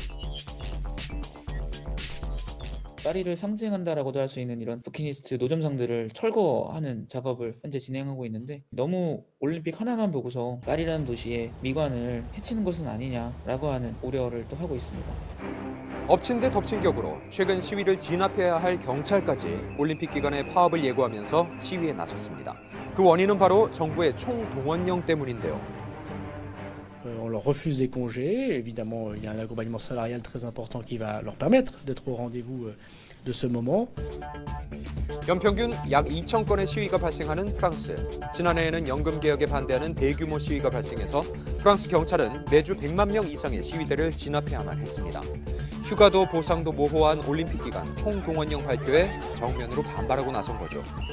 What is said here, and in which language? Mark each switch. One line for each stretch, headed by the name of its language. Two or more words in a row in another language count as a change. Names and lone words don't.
Korean: 파리를 상징한다라고도 할 수 있는 이런 부키니스트 노점상들을 철거하는 작업을 현재 진행하고 있는데 너무 올림픽 하나만 보고서 파리라는 도시의 미관을 해치는 것은 아니냐라고 하는 우려를 또 하고 있습니다. 엎친 데 덮친 격으로 최근 시위를 진압해야 할 경찰까지 올림픽 기간에 파업을 예고하면서 시위에 나섰습니다. 그 원인은 바로 정부의 총동원령 때문인데요.
French: On leur refuse des congés, évidemment il y a un accompagnement salarial très important qui va leur permettre d'être au rendez-vous de ce moment.
Korean: 연평균 약 2,000건의 시위가 발생하는 프랑스. 지난해에는 연금 개혁에 반대하는 대규모 시위가 발생해서 프랑스 경찰은 매주 100만 명 이상의 시위대를 진압해야만 했습니다. 휴가도 보상도 모호한 올림픽 기간 총동원령 발표에 정면으로 반발하고 나선 거죠.